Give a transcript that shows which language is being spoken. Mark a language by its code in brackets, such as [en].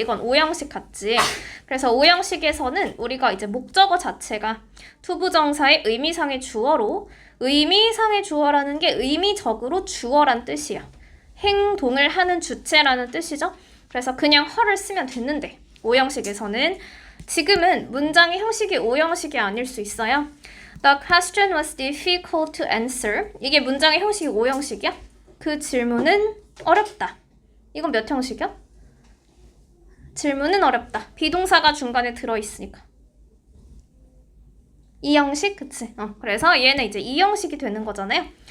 [ko] 이건 오형식 같지? 그래서 오형식에서는 우리가 이제 목적어 자체가 투부정사의 의미상의 주어로 의미상의 주어라는 게 의미적으로 주어란 뜻이야. 행동을 하는 주체라는 뜻이죠. 그래서 그냥 her를 쓰면 됐는데 오형식에서는 지금은 문장의 형식이 오형식이 아닐 수 있어요. [en] The question was difficult to answer. [ko] 이게 문장의 형식이 오형식이야? 그 질문은 어렵다. 이건 몇 형식이야? 질문은 어렵다. 비동사가 중간에 들어있으니까. 이 형식? 그치? 그래서 얘는 이제 이 형식이 되는 거잖아요.